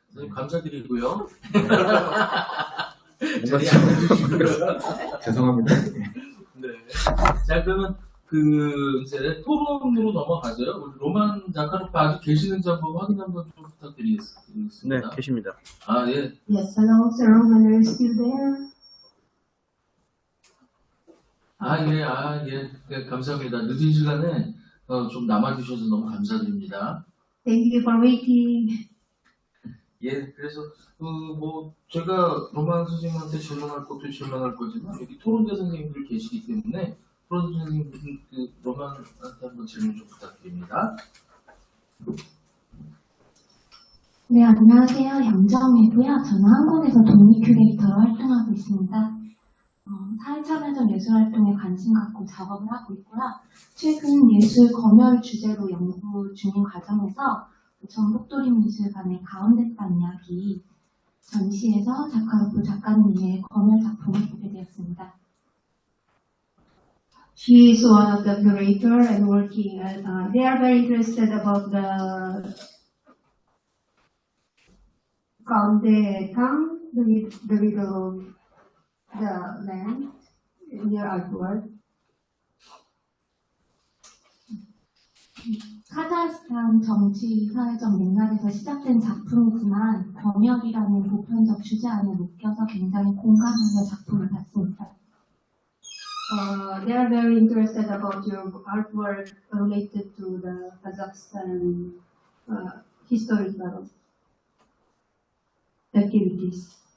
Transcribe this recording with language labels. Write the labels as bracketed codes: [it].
[ko] 선생님 감사드리고요. 죄송합니다. 네. 자, 그러면 이제 토론으로 넘어가죠. 우리 로만 자카로프 아직 계시는지 한번 확인 한번 좀 부탁드리겠습니다. 네, 계십니다. 아, 예. [en] Yes, hello, Sir Roman, are you still there? [ko] 예, 감사합니다. 늦은 시간에 좀 남아주셔서 너무 감사드립니다. [en] Thank you for waiting. [ko] 예, 그래서 제가 로만 선생님한테 질문할 것도 질문할 거지만 여기 토론자 선생님들 계시기 때문에 토론자 선생님들 로만한테 한번 질문 좀 부탁드립니다. 네, 안녕하세요. 양정이고요. 저는 한국에서 독립 큐레이터로 활동하고 있습니다. 사회참여적 예술활동에 관심 갖고 작업을 하고 있고요. 최근 예술 검열 주제로 연구 중인 과정에서 전북도립미술관의 가운데땅 이야기 전시에서 자카로프 작가님의 검열 작품을 보게 되었습니다. [en] She is one of the curator and working at, they are very interested about the Gaunde-tang, the middle of the land in your artwork. [ko] 카자흐스탄 정치 사회적 맥락에서 시작된 작품이지만 검열이라는 보편적 주제 안에 묶여서 굉장히 공감하는 작품을 봤습니다. [en] They are very interested about your artwork related to the Kazakhstan historical activities.